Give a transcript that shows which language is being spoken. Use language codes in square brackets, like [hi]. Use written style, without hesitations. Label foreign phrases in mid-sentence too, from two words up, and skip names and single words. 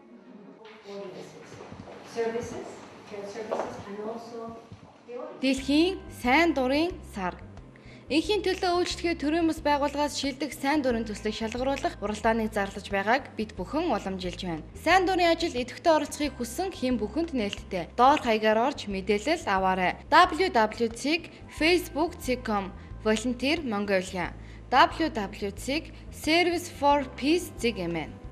[mn] Дэлхийн сайн дурын сар. Инхийн төлөө үйлчлэгээ төрийн бас байгууллагаас шилдэг сайн дурын төслийг шалгаруулах уралдааныг зарлаж байгааг бид бүхэн уламжилж байна. Сайн дурын ажил идэвхтэй оролцохыг хүссэн хэн бүхэнд нээлттэй. Доор хаягаар орж мэдээлэл аваарай. www.facebook.com Volunteer Mongolia www.Service for Peace @gmail.